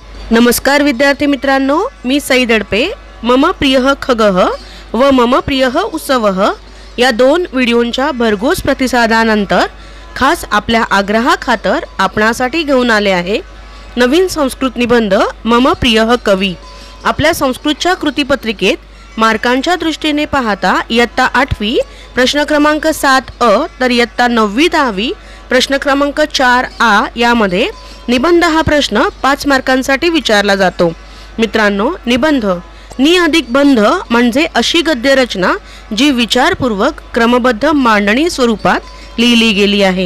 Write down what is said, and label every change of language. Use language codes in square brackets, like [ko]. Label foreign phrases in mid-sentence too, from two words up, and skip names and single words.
[mr] नमस्कार विद्यार्थी मित्रांनो, मी सई दडपे. [sa] मम प्रियः खगः [mr] व [sa] मम प्रियः उत्सवः [mr] या दोन व्हिडिओंच्या भरघोस प्रतिसादानंतर खास आपल्या आग्रहाखातर आपणासाठी घेऊन आले आहे नवीन संस्कृत निबंध [sa] मम प्रियः कवी. [mr] आपल्या संस्कृतच्या कृतीपत्रिकेत मार्कांच्या दृष्टीने पाहता इयत्ता 8वी प्रश्न क्रमांक 7 तर इयत्ता 9वी 10वी प्रश्न क्रमांक 4 यामध्ये निबंध हा प्रश्न 5 मार्कांसाठी विचारला जातो. मित्रांनो, निबंध नि अधिक बंध म्हणजे अशी गद्य रचना जी विचारपूर्वक क्रमबद्ध मांडणी स्वरूपात लिहिली गेली आहे.